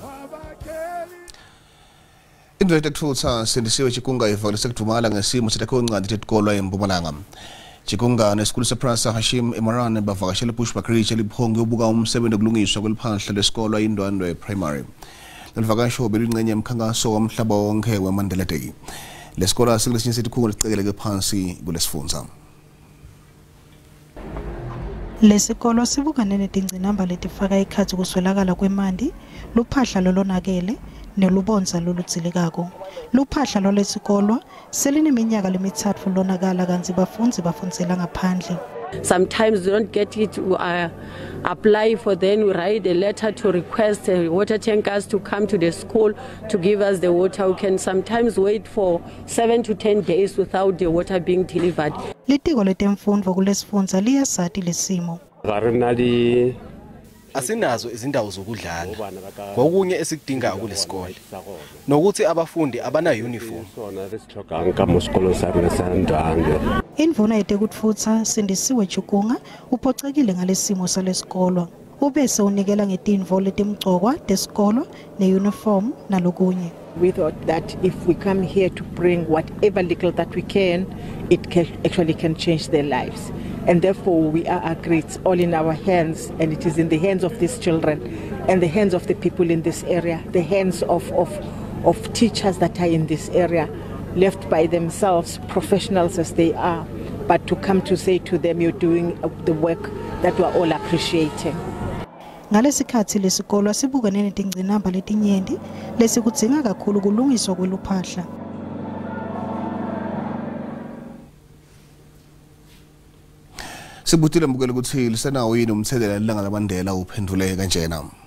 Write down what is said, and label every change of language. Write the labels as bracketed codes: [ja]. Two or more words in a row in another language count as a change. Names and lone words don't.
[ss] Indlela yokuthutha sendisiwe Chikunga ivakale sekudumala ngesimo setakho ncwadi tekolwa eMpumalanga. Chikunga nesikole sePrasa Hashim Emarane bavakashela Bushbuck Ridge eliphonge ubuka umsebenzi okulungiswa kweliphahla lesikolo eIndwandwe Primary. Lelivakasho belingcenye yemkhankaso wamhlaba wonke weMandela Day. Lesikolo sikulesinye setikhungo licekeleke phansi kulesifundza. Lesikolo sibukane netingcinamba letifaka ikhathi kuswelakala kwemandi, luphahla lolonakele nelubonza loludzilikako. Luphahla lolesikolwa selineminyaka lemithathu lonakala kanti bafundzi bafundzela ngaphandle. [en] Sometimes we don't get it, we apply for, then we write a letter to request water tankers to come to the school to give us the water. We can sometimes wait for 7 to 10 days without the water being delivered. [ss] Litiko letemfundvo kulesifundza liyasati lesimo. [tn] Ga re na di [zu] asinazo izindawo zokudlala ngokunye esikudingayo kulesikole nokuthi abafundi abana uniform. [ss] Indvuna yetekutfutsa Sindisiwe Chukunga uphoxekile ngalesimo salesikolo. Ubese unikela ngetinvo letimgcokwa tesikolo neuniform nalokunye. [en] We thought that if we come here to bring whatever little that we can, it actually can change their lives. And therefore we are agreed, it's all in our hands, and it is in the hands of these children and the hands of the people in this area, the hands of teachers that are in this area, left by themselves, professionals as they are, but to come to say to them, you're doing the work that we're all appreciating. [ss] Ngalesikhathi lesikolo asibukane netingcinamba letinyenti lesikudzinga kakhulu kulungiswa kweluphahla. Sibutile mbukela ukuthi lisenawo yini umthelela ilanga laMandela uphendule kanjena.